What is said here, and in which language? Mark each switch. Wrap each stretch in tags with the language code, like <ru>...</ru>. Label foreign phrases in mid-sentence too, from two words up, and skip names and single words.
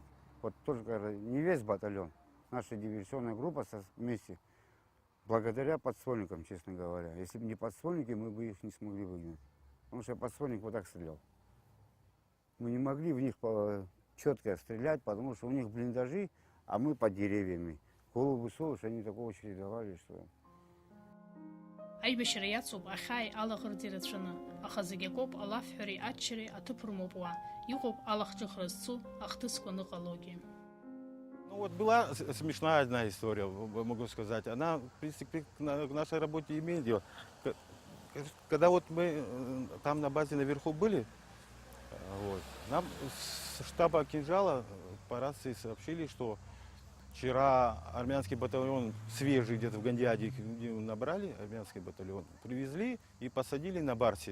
<ru>Вот только не весь батальон, наша диверсионная группа вместе, благодаря подствольникам, честно говоря. Если бы не подствольники, мы бы их не смогли выгнать. Потому что подствольник вот так стрелял. Мы не могли в них четко стрелять, потому что у них блиндажи, а мы под деревьями. Голову солнышко, они такого чередовали, что...</ru> <ab>Аибашьра иацуп ахьааи алаӷырӡи рацәаны, аха зегь акоуп алафҳәареи аччареи аҭыԥ рымоуп уа. Иҟоуп алахҿыхра зцу ахҭысқәа ныҟалогьы.</ab> <ru>Ну вот была смешная одна история, могу сказать. Она, в принципе, к нашей работе имеет дело. Когда вот мы там на базе наверху были, вот, нам с штаба Кинжала по рации сообщили, что вчера армянский батальон свежий где-то в Гандиаде набрали, армянский батальон, привезли и посадили на Барсе.</ru>